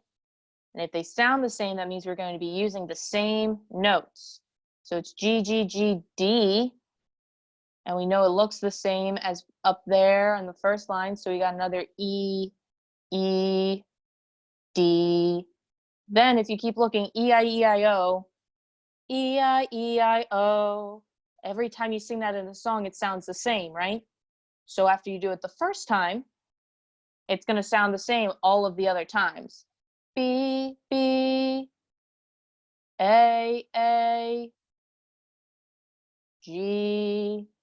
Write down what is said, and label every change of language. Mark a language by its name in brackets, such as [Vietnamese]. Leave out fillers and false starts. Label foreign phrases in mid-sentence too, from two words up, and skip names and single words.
[English] And if they sound the same, that means we're going to be using the same notes. So it's G, G, G, D. And we know it looks the same as up there on the first line. So we got another E, E, D. Then if you keep looking, E-I-E-I-O, E-I-E-I-O. Every time you sing that in a song, it sounds the same, right? So after you do it the first time, it's going to sound the same all of the other times. B, B, A, G.